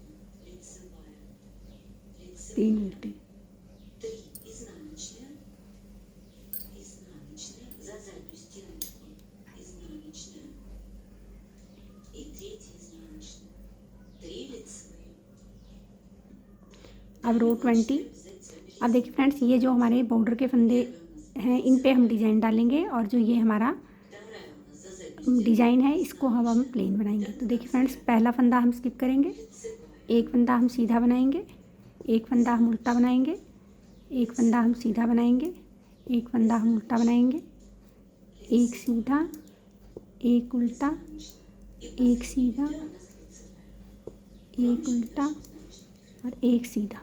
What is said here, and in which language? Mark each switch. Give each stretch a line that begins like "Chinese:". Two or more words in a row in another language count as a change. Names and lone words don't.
Russian: Лицевая.
Hindi: 3 उल्टे
Russian: 3 изнаночные. Изнаночная за заднюю стеночку. Изнаночная. И 3 изнаночная. 3 лицевые.
Hindi: अब रो 20। अब देखिए फ्रेंड्स ये जो हमारे बॉर्डर के फंदे हैं इन पे हम डिज़ाइन डालेंगे और जो ये हमारा डिज़ाइन है इसको हम प्लेन बनाएंगे। तो देखिए फ्रेंड्स पहला फंदा हम स्किप करेंगे, एक फंदा हम सीधा बनाएंगे, एक फंदा हम उल्टा बनाएंगे, एक फंदा हम सीधा बनाएंगे, एक फंदा हम उल्टा बनाएंगे, एक सीधा, एक उल्टा, एक सीधा, एक उल्टा और एक सीधा।